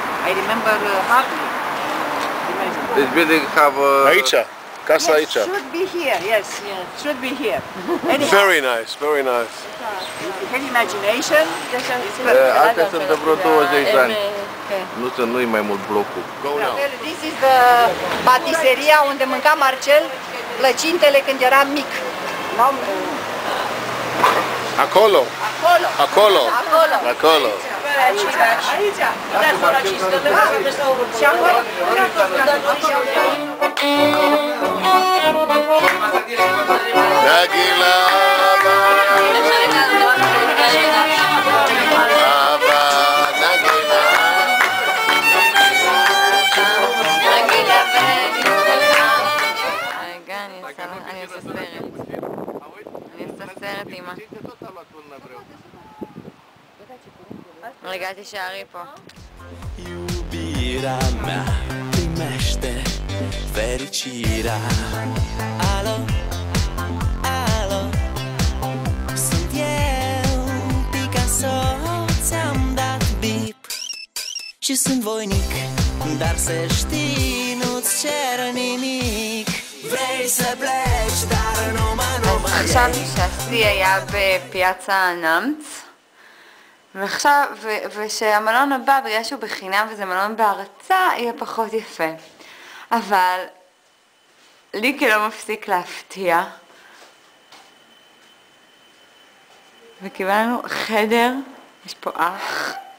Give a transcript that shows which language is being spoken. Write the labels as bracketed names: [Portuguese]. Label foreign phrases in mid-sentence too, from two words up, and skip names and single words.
[English] I remember hardly. This building have [Romanian] aici, casa aici. [English] Should be here, yes, should be here. Anyhow, Very nice, very nice. if you have imagination, it's perfect. [Romanian] astea sunt de vreo 20 de ani. Nu-i mai mult blocul. [English] Go now. This is the [Romanian] patiseria unde mânca Marcel plăcintele când era mic. Acolo. Acolo. Acolo. Acolo. Acolo. Aici. Și acolo. Nagila. [Hebrew] אני עושה סרט, אמא. רגע, תישארי פה. [Romanian] Iubirea mea primește fericirea. Alo, alo, sunt eu, Picasso, ți-am dat bip și sunt voinic, dar să știi, nu-ți cer nimic. Vrei să pleci, dar numai [Hebrew] חשבתי שהשיא היה בפיאצה נאמץ, ועכשיו, ושהמלון הבא, בגלל שהוא בחינם וזה מלון בהרצה, יהיה פחות יפה. אבל ליקי לא מפסיק להפתיע. וקיבלנו חדר, יש פה אח.